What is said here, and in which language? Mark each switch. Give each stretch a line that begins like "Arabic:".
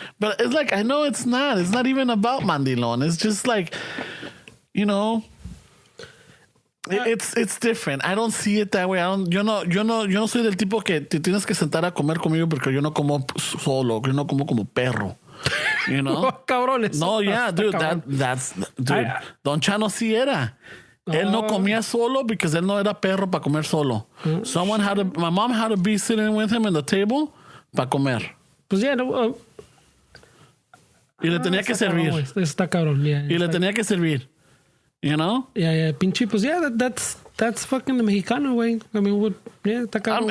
English: But it's like, I know it's not. It's not even about mandilón. It's just like, you know... It's different. I don't see it that way.
Spanish: Yo no soy del tipo que te tienes que sentar a comer conmigo porque yo no como solo. Yo no como perro.
English: You know?
Spanish: Cabrones.
English: No, yeah, dude. That's dude. Don Chano
Spanish: sí era. Él no comía solo
English: because
Spanish: él no era perro para comer solo.
English: My mom had to be sitting with him in the table
Spanish: para comer. Pues ya, y le tenía que servir. Está cabrón, yeah. Y le tenía que servir.
English: You know? Yeah,
Spanish: pinche, pues
English: yeah, that's fucking the Mexicano way. I mean,
Spanish: está cabrón.